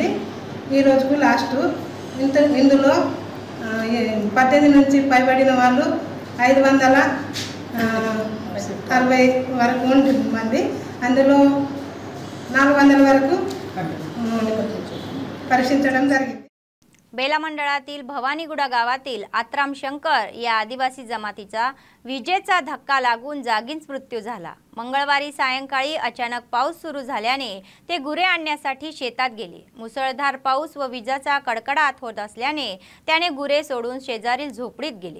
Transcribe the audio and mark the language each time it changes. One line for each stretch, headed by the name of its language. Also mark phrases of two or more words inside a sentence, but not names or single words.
Telugu: ఈ రోజుకు లాస్ట్ ఇందులో 18 నుంచి పైబడిన వాళ్ళు 560 వరకు మంది, అందులో 400 వరకు परीक्षिंचడం జరిగింది।
Marathi: बेला मंडळातील भवानीगुडा गावातील आत्राम शंकर या आदिवासी जमातीचा विजेचा धक्का लागून जागीच मृत्यू झाला। मंगळवारी सायंकाळी अचानक पाऊस सुरू झाल्याने ते गुरे आणण्यासाठी शेतात गेले। मुसळधार पाऊस व विजाचा कडकडाट होत असल्याने त्याने गुरे सोडून शेजारील झोपडीत गेले।